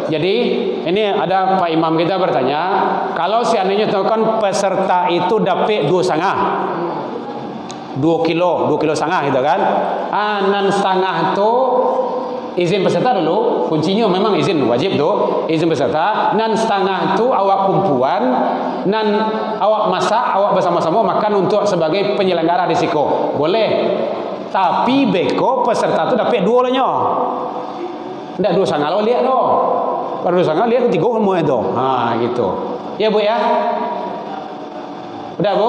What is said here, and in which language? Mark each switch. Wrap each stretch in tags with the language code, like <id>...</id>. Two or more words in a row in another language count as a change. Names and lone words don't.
<id>Jadi ini ada Pak Imam kita bertanya, kalau seandainya itu kan peserta itu dapat 2,5, 2 kilo setengah gitu kan?</id> <min>Nan setengah tuh izin peserta dulu.</min> <id>Kuncinya memang izin wajib tuh, izin peserta.</id> <min>Nan setengah tuh awak kumpulan, nan awak masak, awak bersama-sama makan untuk sebagai penyelenggara risiko. Boleh. Tapi beko peserta tu dapat 2 olehnya. Ndak 2,5 lo lihat lo. Kalau 2,5 lihat 3 semua itu. Ha gitu. Ya Bu ya.</min> <id>Udah Bu?</id>